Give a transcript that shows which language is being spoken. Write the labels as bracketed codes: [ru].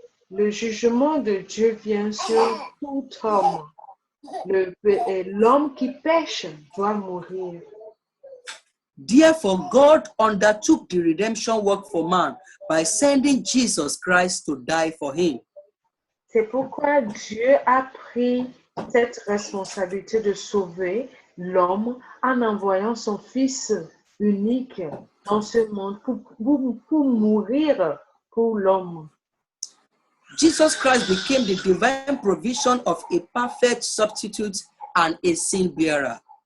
[fr] Le jugement de Dieu vient sur tout homme. L'homme qui pêche doit mourir. [en] Therefore, God undertook the redemption work for man by sending Jesus Christ to die for him. [fr] C'est pourquoi Dieu a pris cette responsabilité de sauver l'homme en envoyant son Fils unique dans ce monde pour mourir pour l'homme. [en] Jesus Christ became the divine provision of a perfect substitute and a sin bearer.